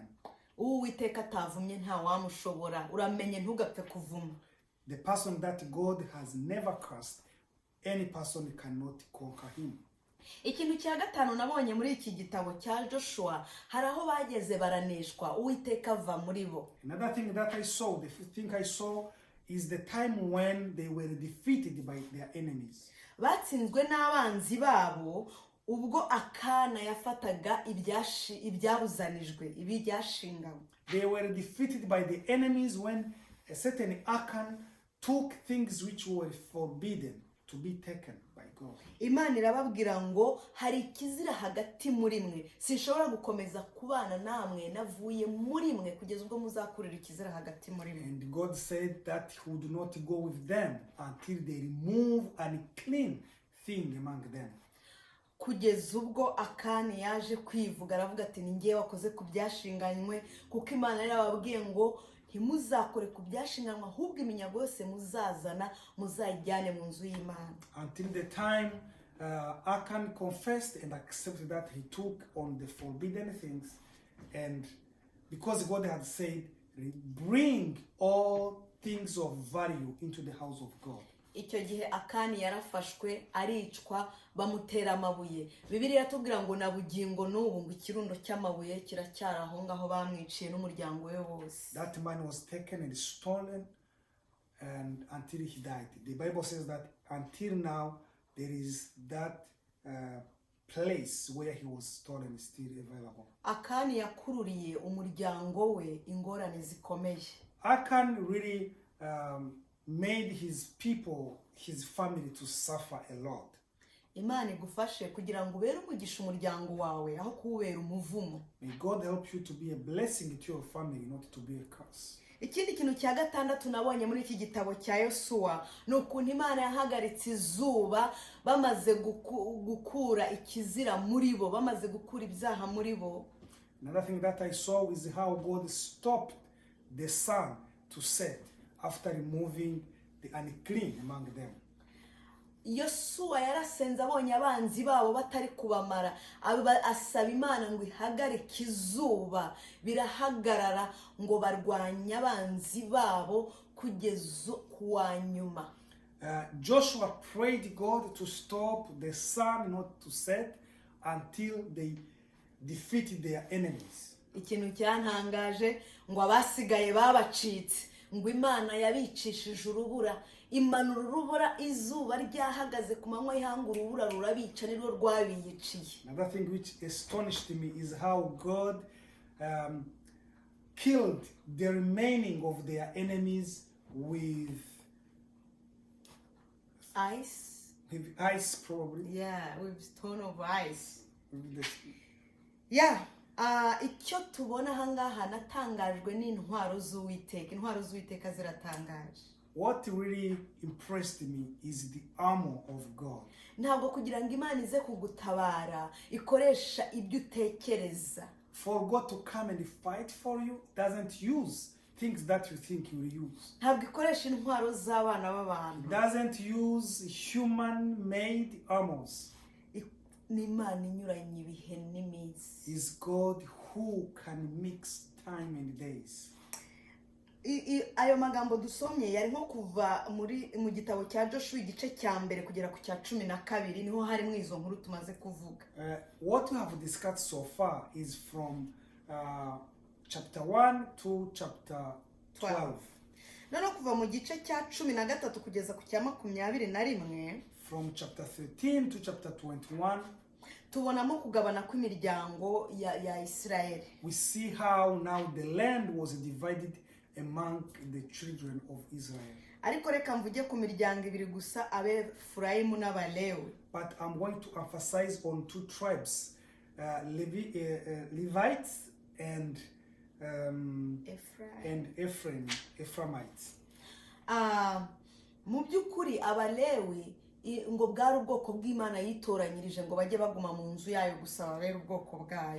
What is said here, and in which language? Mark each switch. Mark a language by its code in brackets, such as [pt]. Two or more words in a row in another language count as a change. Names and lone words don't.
[rw] Uwiteka atavumye nta wamushobora, uramenye ntugapfe kuvuma. [en] The person that God has never cursed, any person cannot conquer him. [rw] ikintu cya gatanu nabonye muri iki gitabo cya Joshua hari aho bageze baraneshwa Uwiteka ava muri bo. [en] Another thing that I saw, the fifth thing I saw, is the time when they were defeated by their enemies. [rw] Batsinzwe n'abanzi babo ubwo Akana yafataga ibyabuzanijwe ibyashinganywe. [en] They were defeated by the enemies when a certain Achan took things which were forbidden to be taken by God. [rw] Imana irababwira ngo hari ikizira hagati muri mwe, sinshobora gukomeza kubana namwe navuye muri mwe kugeza ubwo muzakurira ikizira hagati muri mwe. [en] And God said that he would not go with them until they remove an unclean thing among them. [rw] Kugeza ubwo Akani yaje kwivuga aravuga ati ni ngiye wakoze ku byashinganywe, kuko Imana yarababwiye ngo ntimuzakore ku byashinganywe ahubwo iminyago yose muzazana muzayijyane mu nzu y'Imana. [en] Until the time Achan confessed and accepted that he took on the forbidden things, and because God had said, bring all things of value into the house of God. [rw] Icyo gihe Akani yarafashwe aricwa bamutera amabuye. Bibiliya iratubwira ngo na bugingo n'ubu ngo ikirundo cy'amabuye kiracyari aho ngaho bamwiciye n'umuryango we wose. [en] That man was taken and stolen and until he died. The Bible says that until now there is that place where he was stolen still available. [rw] Akani yakururiye umuryango we ingorane zikomeye. [en] Achan really made his people, his family to suffer a lot. [rw] Imana igufashe kugira ngo ubere umugisha umuryango wawe aho kuwubera umuvumo. [en] May God help you to be a blessing to your family, not to be a curse. [rw] Ikindi kintu cya gatandatu nabonye muri iki gitabo cya Yosuwa ni ukuntu Imana yahagaritse izuba bamaze gukura ikizira muri bo, bamaze gukura ibyaha muri bo. [en] Another thing that I saw is how God stopped the sun to set after removing the unclean among them. [rw] Yosuwa yarasenze abonye abanzi babo batari kubamara, asaba Imana ngo ihagarike izuba, birahagarara ngo barwanye abanzi babo kugeza kuwa nyuma. [en] Joshua prayed God to stop the sun not to set until they defeated their enemies. [rw] Ikintu cyantangaje ngo abasigaye babacitse, ngo Imana yabicishije urubura, imanura urubura izuba ryahagaze ku manywa y'ihanga urubura rurabica nirwo rwabiyiciye. [en] Another thing which astonished me is how God killed the remaining of their enemies with Ice? With ice, probably. Yeah, with stone of ice. Yeah. [rw] Icyo tubona hangaha natangajwe n'intwaro z'Uwiteka. Intwaro z'Uwiteka ziratangaje. [en] What really impressed me is the armor of God. [rw] Ntabwo kugira ngo Imana ize kugutabara ikoresha ibyo utekereza. [en] For God to come and fight for you doesn't use things that you think you will use. [rw] Ntabwo ikoresha intwaro z'abana b'abantu. [en] It doesn't use human-made armors. [rw] Ni Imana inyuranye ibihe n'iminsi. [en] Is God who can mix time and days. [rw] Ayo magambo dusomye yari nko kuva mu gitabo cya Joshua igice cya mbere kugera ku cya 12 niho harimo izo nkuru tumaze kuvuga. [en] What we have discussed so far is from chapter 1 to chapter 12. [rw] Noneho kuva mu gice cya 13 kugeza ku cya 21. [en] From chapter 13 to chapter 21. [rw] Tubonamo kugabana kw'imiryango ya Israel. [en] We see how now the land was divided among the children of Israel. [rw] Ariko reka mvuge ku miryango ibiri gusa, Abefurayimu n'Abalewi. [en] But I'm going to emphasize on two tribes, Levites and Ephraimites. [rw] Mu by'ukuri Abalewi ngo bwari ubwoko bw'Imana yitoranyirije ngo bajye baguma mu nzu yayo gusa babere ubwoko bwayo.